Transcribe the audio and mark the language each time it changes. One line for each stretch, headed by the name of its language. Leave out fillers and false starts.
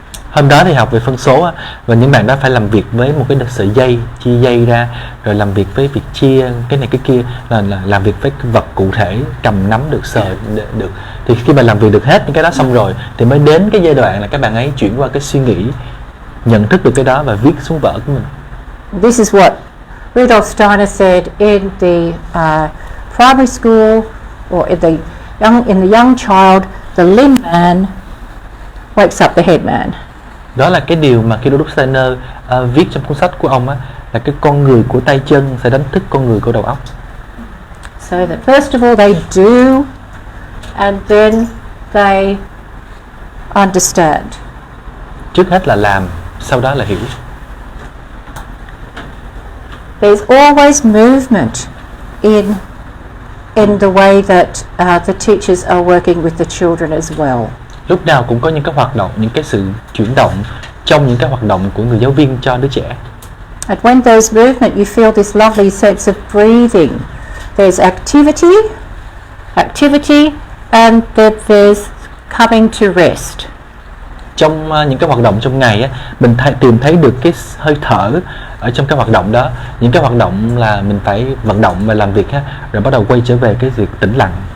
Vietnamese: Hôm đó thì học về phân số á, và những bạn đó phải làm việc với một cái sợi dây, chia dây ra, rồi làm việc với việc chia cái này cái kia, là làm việc với vật cụ thể, cầm nắm được, sờ được. Thì khi mà làm việc được hết những cái đó xong rồi thì mới đến cái giai đoạn là các bạn ấy chuyển qua cái suy nghĩ, nhận thức được cái đó và viết xuống vở của mình.
English: This is what Rudolf Steiner said in the primary school, or in the young child, the limb man wakes up the head man.
Vietnamese: Đó là cái điều mà khi Rudolf Steiner viết trong cuốn sách của ông á, là cái con người của tay chân sẽ đánh thức con người của đầu óc.
English: So that first of all they do, and then they understand.
Vietnamese: Trước hết là làm, sau đó là hiểu.
English: There's always movement in the way that the teachers are working with the children as well.
Vietnamese: Lúc nào cũng có những cái hoạt động, những cái sự chuyển động trong những cái hoạt động của người giáo viên cho đứa trẻ.
English: And when there's movement, you feel this lovely sense of breathing. There's activity, and then there's coming to rest.
Vietnamese: Trong những cái hoạt động trong ngày á, mình tìm thấy được cái hơi thở ở trong cái hoạt động đó. Những cái hoạt động là mình phải vận động và làm việc á, rồi bắt đầu quay trở về cái việc tĩnh lặng.